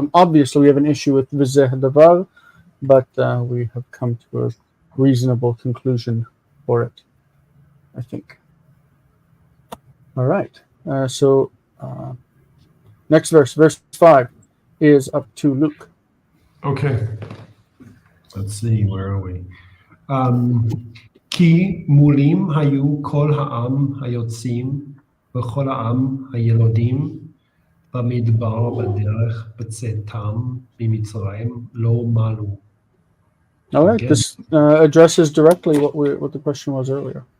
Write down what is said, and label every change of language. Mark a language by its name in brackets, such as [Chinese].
[English] Obviously, we have an issue with 𝗔𝗕𝗬𝗓, but we have come to a reasonable conclusion for it, I think. All right. So next verse 5, is up to Luke. Okay. Let's see, where are we? [Hebrew] כי מולים היו כל העם היוצאים וכל העם הילודים במדבר בדרך בצאתם ממצרים לא מעלו. [English] All right, this addresses directly what the question was earlier.